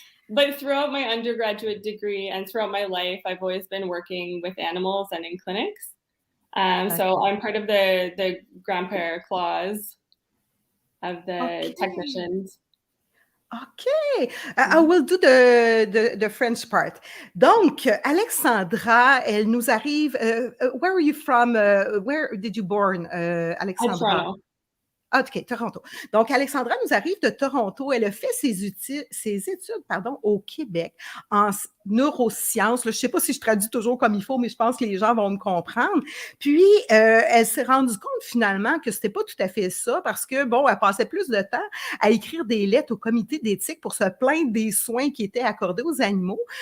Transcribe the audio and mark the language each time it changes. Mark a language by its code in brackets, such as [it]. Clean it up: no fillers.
[en] But throughout my undergraduate degree and throughout my life, I've always been working with animals and in clinics. So I'm part of the grandpa clause of the technicians. OK. I will do the French part. [fr] Donc, Alexandra, elle nous arrive. [en] Where are you from? Where did you born, Alexandra? Toronto. [fr] OK, Toronto. Donc, Alexandra nous arrive de Toronto. Elle a fait ses études au Québec en neurosciences. Je ne sais pas si je traduis toujours comme il faut, mais je pense que les gens vont me comprendre. Puis, elle s'est rendue compte finalement que c'était pas tout à fait ça parce que, bon, elle passait plus de temps à écrire des lettres au comité d'éthique pour se plaindre des soins qui étaient accordés aux animaux.